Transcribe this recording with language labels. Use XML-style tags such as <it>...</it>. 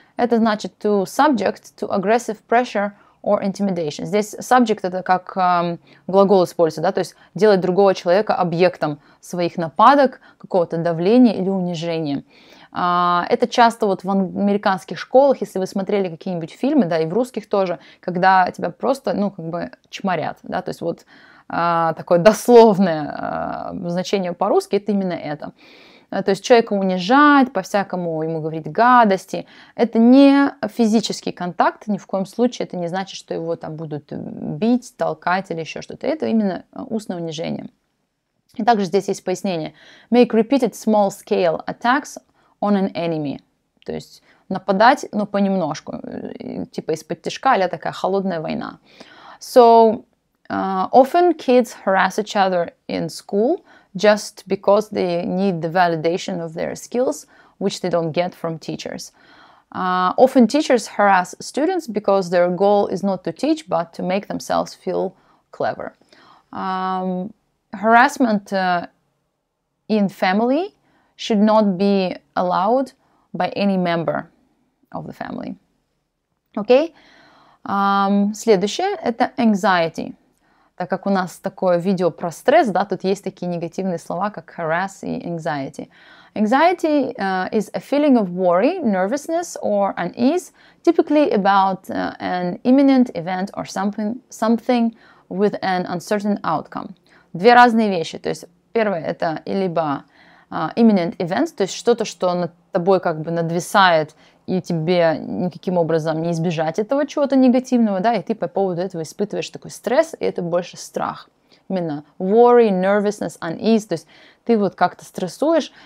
<ru>Это значит</ru> <en>to subject to aggressive pressure or intimidation.</en> <ru>Здесь subject это как глагол используется, да, то есть делать другого человека объектом своих нападок, какого-то давления или унижения. Это часто вот в американских школах, если вы смотрели какие-нибудь фильмы, да, и в русских тоже, когда тебя просто, ну, как бы чморят, да, то есть вот такое дословное значение по-русски, это именно это. То есть человека унижать, по-всякому ему говорить гадости. Это не физический контакт, ни в коем случае это не значит, что его там будут бить, толкать или еще что-то. Это именно устное унижение. И также здесь есть пояснение.</ru> <en>Make repeated small-scale attacks on an enemy.</en> <ru>То есть нападать, но понемножку, типа из-под тишка, а-ля такая холодная война.</ru> <en>So, often kids harass each other in school just because they need the validation of their skills, which they don't get from teachers. Often teachers harass students because their goal is not to teach, but to make themselves feel clever. Harassment in family should not be allowed by any member of the family.</en> <ru>Okay? Следующее – это anxiety. так как у нас такое видео про стресс, да, тут есть такие негативные слова, как harass и anxiety.</ru> <en>Anxiety is a feeling of worry, nervousness or unease, typically about an imminent event or something with an uncertain outcome.</en> <ru>Две разные вещи. То есть первое это либо</ru> <en>imminent event,</en> <ru>то есть что-то, что над тобой как бы надвисает, и тебе никаким образом не избежать этого чего-то негативного, да, и ты по поводу этого испытываешь такой стресс, и это больше страх. Именно</ru> <en>worry, nervousness, unease,</en> <ru>то есть ты вот как-то стрессуешь.</ru>